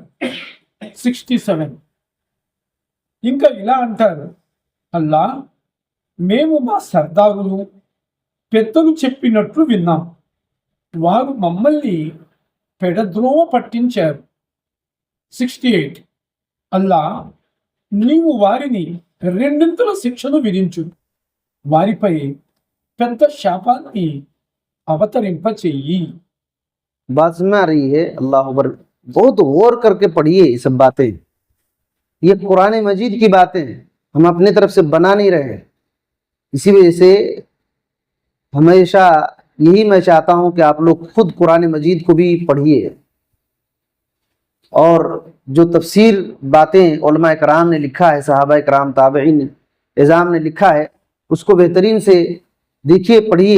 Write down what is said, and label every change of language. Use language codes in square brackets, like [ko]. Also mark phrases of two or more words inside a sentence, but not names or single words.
[te] 67 ఇంకా ఇలా అంటారు, అల్లా, మేము మా సర్దారులు పెద్దలు చెప్పినట్లు విన్నాం, వారు మమ్మల్ని పెడద్రోవ పట్టించారు। 68 అల్లా, నీవు వారిని రెండింతల శిక్షను విధించు, వారిపై పెద్ద శాపాన్ని అవతరింపచెయ్యి۔ [ur] بات سمجھ آ رہی ہے؟ [ar] اللہ اکبر، [ur] بہت غور کر کے پڑھیے یہ سب باتیں، یہ قرآن مجید کی باتیں ہیں، ہم اپنے طرف سے بنا نہیں رہے ہیں۔ اسی وجہ سے ہمیشہ یہی میں چاہتا ہوں کہ آپ لوگ خود قرآن مجید کو بھی پڑھیے، اور جو تفسیر باتیں علماء کرام نے لکھا ہے، صحابہ کرام، تابعین اعظام نے لکھا ہے، اس کو بہترین سے دیکھیے، پڑھیے۔